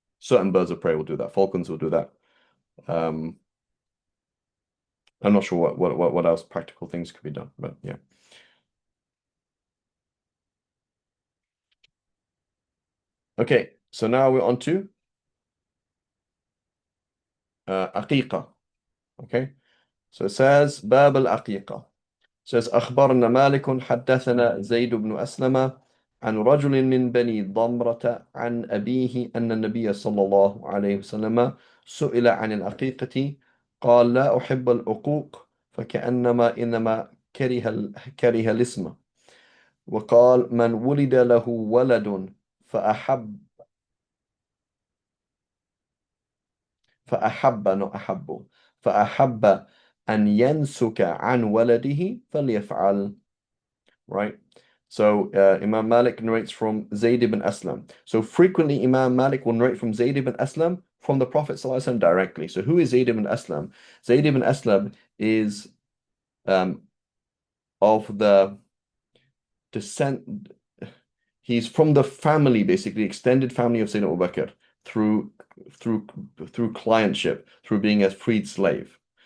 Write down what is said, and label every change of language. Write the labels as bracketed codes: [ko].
[en] Certain birds of prey will do that. Falcons will do that. Um, I'm not sure what else practical things could be done, but yeah. Okay, so now we're on to aqiqah. Okay, so it says [ar] باب العقيقة. [en] says [ar] أخبرنا مالك حدثنا زيد بن أسلم عن رجل من بني ضمرة عن أبيه أن النبي صلى الله عليه وسلم سئل عن العقيقة قال لا أحب العقوق فكأنما إنما كره الاسم وقال من ولد له ولد فأحب [en] not [ar] أحب فأحب أن ينسك عن ولده فليفعل, [en] right? So Imam Malik narrates from Zayd ibn Aslam. So frequently Imam Malik will narrate from Zayd ibn Aslam from the Prophet ﷺ directly. So who is Zayd ibn Aslam? Zayd ibn Aslam is of the descent. He's from the family, basically extended family of Sayyidina Abu Bakr through through through clientship, through being a freed slave.